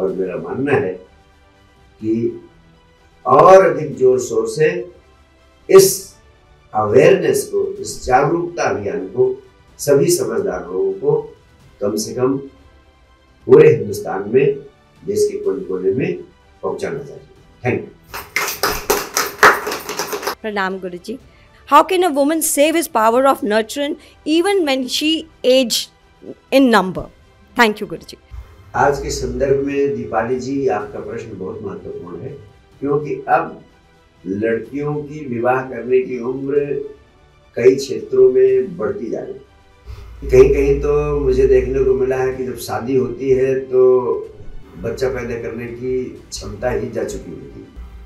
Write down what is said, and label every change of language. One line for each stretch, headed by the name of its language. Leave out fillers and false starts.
Hindi: और मेरा मानना है कि और अधिक जोर शोर से इस अवेयरनेस को, इस जागरूकता अभियान को सभी समझदार लोगों को कम से कम पूरे हिंदुस्तान में, देश के कोने कोने में पहुंचाना चाहिए।
English: Thank you. Pranam Guruji. How can a woman save his power of nurturing even when she aged in number? Thank you, Guruji.
Hindi: आज के संदर्भ में दीपाली जी आपका प्रश्न बहुत महत्वपूर्ण है, क्योंकि अब लड़कियों की विवाह करने की उम्र कई क्षेत्रों में बढ़ती जा रही है। कहीं कहीं तो मुझे देखने को मिला है कि जब शादी होती है तो बच्चा पैदा करने की क्षमता ही जा चुकी होती है।